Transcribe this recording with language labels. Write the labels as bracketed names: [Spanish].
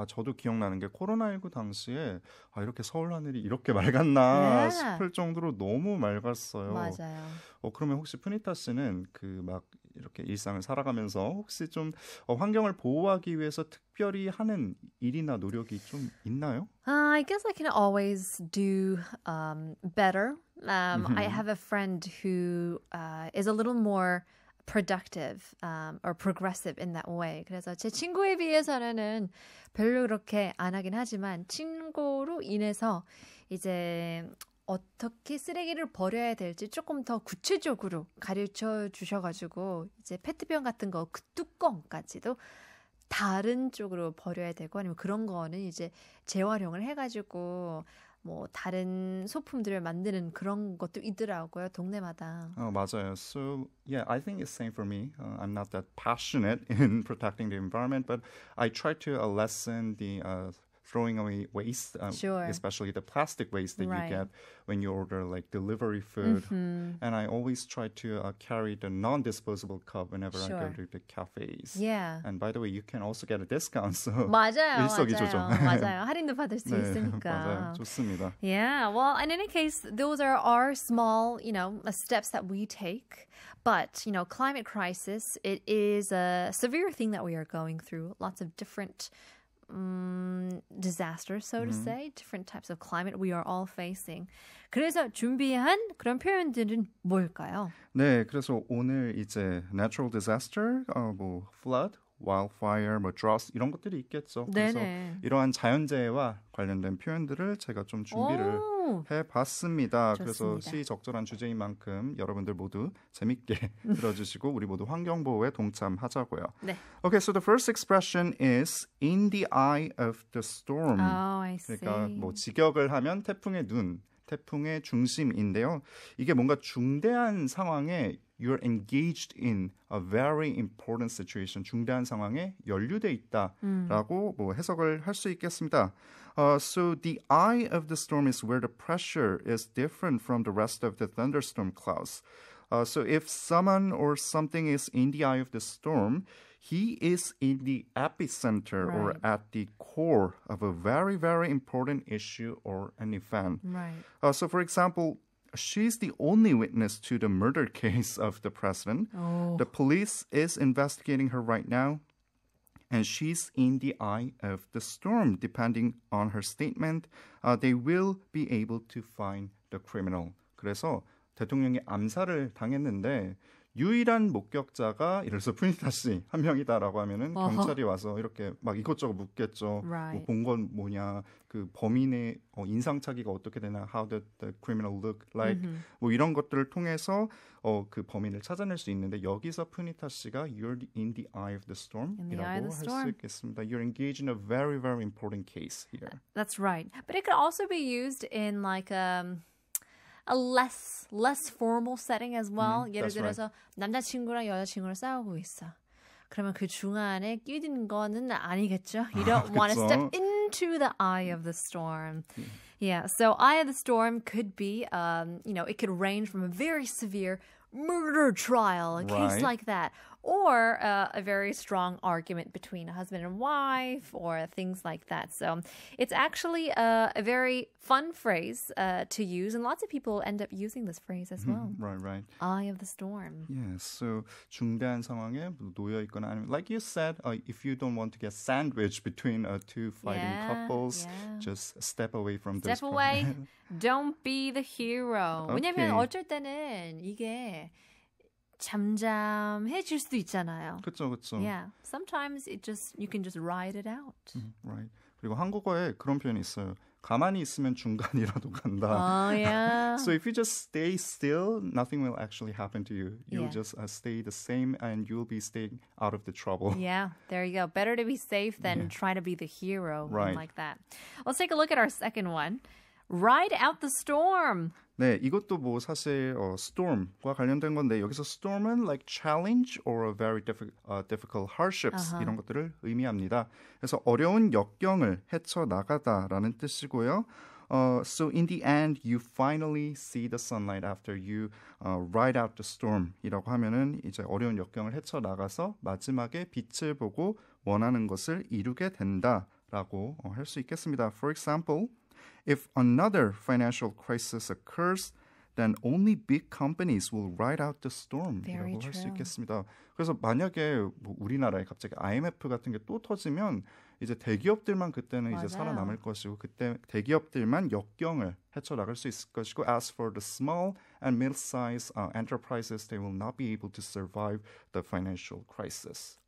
[Korean] 저도 기억나는 게 코로나19 당시에 이렇게 서울 하늘이 이렇게 맑았나 싶을 정도로 너무 맑았어요. 맞아요. 그러면 혹시 푸니타 씨는 그 막 이렇게 일상을 살아가면서 혹시 좀 환경을 보호하기 위해서 특별히 하는 일이나 노력이 좀 있나요? [English] I guess I can always do better. I have a friend who is a little more productive or progressive in that way. [Korean] 그래서 제 친구에 비해서는 별로 그렇게 안 하긴 하지만 친구로 인해서 이제 어떻게 쓰레기를 버려야 될지 조금 더 구체적으로 가르쳐 주셔가지고 이제 페트병 같은 거 그 뚜껑까지도 다른 쪽으로 버려야 되고 아니면 그런 거는 이제 재활용을 해가지고 뭐 다른 소품들을 만드는 그런 것도 있더라고요. 동네마다. 맞아요. [English] So yeah, I think it's same for me. I'm not that passionate in protecting the environment, but I try to lessen the throwing away waste, Sure. especially the plastic waste that Right. you get when you order like delivery food. And I always try to carry the non-disposable cup whenever I go Sure. to the cafes. Yeah. And by the way, you can also get a discount. So [Korean] 맞아요, 일석이조죠. 맞아요. 할인도 받을 수 네, 있으니까. 맞아요. 좋습니다. [English] Yeah, well, in any case, those are our small, steps that we take. But, climate crisis, it is a severe thing that we are going through. Lots of different disasters, so to say, different types of climate we are all facing. [Korean] 그래서 준비한 그런 표현들은 뭘까요? 네, 그래서 오늘 이제 natural disaster, 뭐 flood, wildfire, 뭐 drought 이런 것들이 있겠죠. 그래서 네네. 이러한 자연재해와 관련된 표현들을 제가 좀 준비를 해봤습니다. 그래서 좋습니다. 시적절한 주제인 만큼 여러분들 모두 재밌게 들어주시고 우리 모두 환경보호에 동참하자고요. 네. [English] Okay, so the first expression is in the eye of the storm. Oh, I see. [Korean] 그러니까 뭐 직역을 하면 태풍의 눈, 태풍의 중심인데요. 이게 뭔가 중대한 상황에 [English] you're engaged in a very important situation. [Korean] 중대한 상황에 연루돼 있다라고 뭐 해석을 할 수 있겠습니다. [English] So the eye of the storm is where the pressure is different from the rest of the thunderstorm clouds. So if someone or something is in the eye of the storm, he is in the epicenter or Right. at the core of a very, very important issue or an event. Right. So, for example, she's the only witness to the murder case of the president. Oh. The police is investigating her right now, and she's in the eye of the storm. Depending on her statement, they will be able to find the criminal. [Korean] 그래서 대통령이 암살을 당했는데 유일한 목격자가 이래서 푸니타 씨 한 명이다라고 하면은 경찰이 와서 이렇게 막 이것저것 묻겠죠. [English] Right. [Korean] 뭐 본 건 뭐냐, 그 범인의 인상착의가 어떻게 되나, [English] how did the criminal look like, [Korean] 뭐 이런 것들을 통해서 그 범인을 찾아낼 수 있는데 여기서 푸니타 씨가 [English] you're in the eye of the In the eye [Korean] storm이라고 [English] of the [Korean] 할 수 [English] storm. [Korean] 있겠습니다. [English] You're engaged in a very, very important case here. That's right. But it could also be used in like a less formal setting as well. [Korean] 예를 [English] that's right. [Korean] 들어서 남자친구랑 여자친구랑 싸우고 있어. 그러면 그 중간에 끼는 거는 아니겠죠? [English] You don't want to [Korean] 그쵸. [English] step into the eye of the storm. Yeah, so eye of the storm could be, it could range from a very severe murder trial, a case Right. like that, or a very strong argument between a husband and wife, or things like that. So it's actually a very fun phrase to use, and lots of people end up using this phrase as well. Right, right. Eye of the storm. Yes, so [Korean] 중대한 상황에 놓여 있거나 아니면 [English] like you said, if you don't want to get sandwiched between two fighting Yeah, couples, yeah. just step away from Step those away. Don't be the hero. [Korean] 왜냐면 [English] Okay. [Korean] 어쩔 때는 이게 잠잠해질 수도 있잖아요. 그렇죠, 그렇죠. [English] Yeah, sometimes you can just ride it out. Right. [Korean] 그리고 한국어에 그런 표현이 있어요. 가만히 있으면 중간이라도 간다. [English] Oh yeah. So if you just stay still, nothing will actually happen to you. You'll Yeah. just stay the same and you'll be staying out of the trouble. Yeah, there you go. Better to be safe than try to be the hero Right. like that. Let's take a look at our second one. Ride out the storm. [Korean] 네, 이것도 뭐 사실 storm과 관련된 건데 여기서 storm은 [English] like challenge or a very difficult hardships [Korean] 이런 것들을 의미합니다. 그래서 어려운 역경을 헤쳐나가다라는 뜻이고요. [English] So in the end, you finally see the sunlight after you ride out the storm [Korean] 이라고 하면은 이제 어려운 역경을 헤쳐나가서 마지막에 빛을 보고 원하는 것을 이루게 된다라고 할 수 있겠습니다. [English] For example, if another financial crisis occurs, then only big companies will ride out the Very [Korean] storm이라고 할 수 [English] true. [Korean] 있겠습니다. 그래서 만약에 뭐 우리나라에 갑자기 IMF 같은 게 또 터지면 이제 대기업들만 그때는 맞아요. 이제 살아남을 것이고 그때 대기업들만 역경을 헤쳐나갈 수 있을 것이고 [English] as for the small and middle-sized enterprises, they will not be able to survive the financial crisis.